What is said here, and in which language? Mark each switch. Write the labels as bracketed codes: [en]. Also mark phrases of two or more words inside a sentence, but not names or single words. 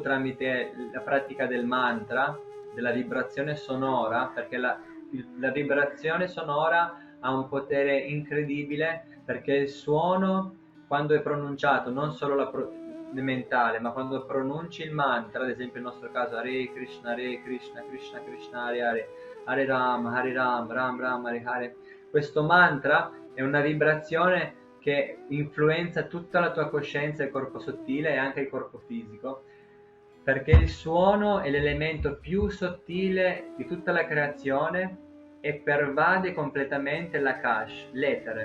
[it] tramite la pratica del mantra, della vibrazione sonora, perché la vibrazione sonora ha un potere incredibile, perché il suono, quando è pronunciato, non solo mentale, ma quando pronunci il mantra, ad esempio nel nostro caso [sa] Hare Krishna, Krishna Krishna, Hare Hare, Hare Ram, Ram Ram, Hare Hare, [it] questo mantra è una vibrazione che influenza tutta la tua coscienza, il corpo sottile e anche il corpo fisico, perché il suono è l'elemento più sottile di tutta la creazione e pervade completamente l'Akash, l'etere.